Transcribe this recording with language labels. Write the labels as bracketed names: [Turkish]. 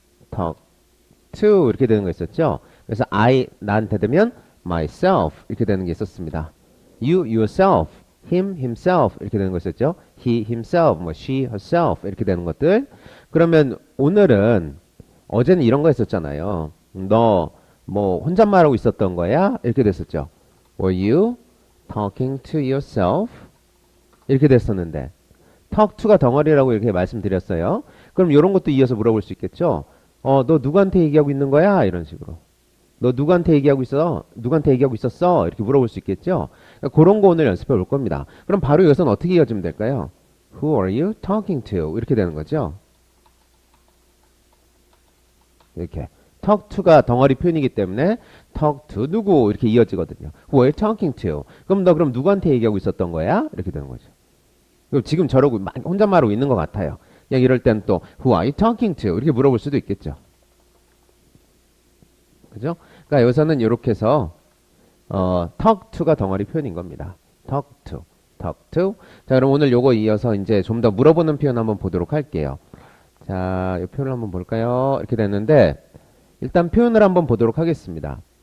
[Korean] talk to 이렇게 되는 거 있었죠? 그래서 나한테 되면 myself 이렇게 되는 게 있었습니다. you, yourself, him, himself 이렇게 되는 거 있었죠? he, himself, 뭐 she, herself 이렇게 되는 것들. 그러면 오늘은 어제는 이런 거 했었잖아요. 너 뭐 혼잣말하고 있었던 거야? 이렇게 됐었죠. [English] Were you talking to yourself? [Korean] 이렇게 됐었는데 talk to가 덩어리라고 이렇게 말씀드렸어요. 그럼 이런 것도 이어서 물어볼 수 있겠죠? 너 누구한테 얘기하고 있는 거야? 이런 식으로. 너 누구한테 얘기하고 있어? 누구한테 얘기하고 있었어? 이렇게 물어볼 수 있겠죠? 그러니까 그런 거 오늘 연습해 볼 겁니다. 그럼 바로 여기서는 어떻게 이어지면 될까요? [English] Who are you talking to? [Korean] 이렇게 되는 거죠. 이렇게. talk to가 덩어리 표현이기 때문에 talk to 누구? 이렇게 이어지거든요. [English] Who are you talking to? [Korean] 그럼 너 그럼 누구한테 얘기하고 있었던 거야? 이렇게 되는 거죠. 그럼 지금 저러고 혼자 말하고 있는 것 같아요. 그냥 이럴 땐 또 [English] Who are you talking to? [Korean] 이렇게 물어볼 수도 있겠죠. 그죠? 그러니까 여기서는 이렇게 해서 talk to가 덩어리 표현인 겁니다. [English] talk to, talk to. [Korean] 자, 그럼 오늘 요거 이어서 이제 좀 더 물어보는 표현 한번 보도록 할게요. 자, 이 표현을 한번 볼까요? 이렇게 됐는데 일단 표현을 한번 보도록 하겠습니다.